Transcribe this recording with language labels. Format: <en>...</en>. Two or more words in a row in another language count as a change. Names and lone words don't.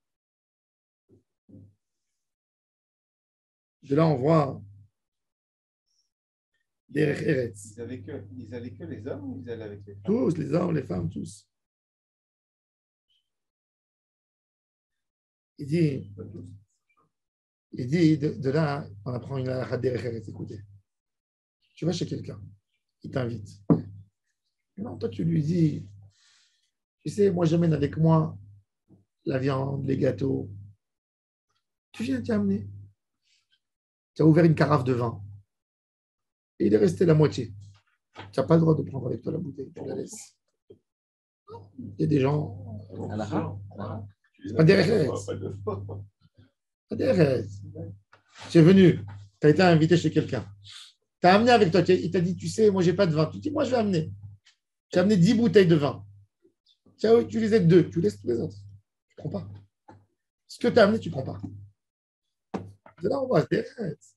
<fr>De là, on voit</fr> <he>דרך ארץ.</he> <fr>Ils avaient que les hommes ou ils allaient avec les femmes? Tous, les hommes, les femmes, tous. Il dit de là, on apprend une halakha</fr> <he>דרך ארץ.</he> <fr>Écoutez, tu vas chez quelqu'un, il t'invite. Non, toi, tu lui dis, tu sais, moi, j'amène avec moi la viande, les gâteaux. Tu viens t'y amener. Tu as ouvert une carafe de vin. Et il est resté la moitié. Tu n'as pas le droit de prendre avec toi la bouteille, tu la laisses. Il y a des gens. Pas</fr> <he>דרך ארץ.</he> <fr>Pas</fr> <he>דרך ארץ.</he> <fr>Tu es venu, tu as été invité chez quelqu'un. Tu as amené avec toi, il t'a dit, tu sais, moi, je n'ai pas de vin. Tu dis, moi, je vais amener. Tu as amené 10 bouteilles de vin. Tu as utilisé 2, tu laisses tous les autres. Tu ne prends pas. Ce que tu as amené, tu ne prends pas. De là, on voit</fr> <he>דרך ארץ.</he>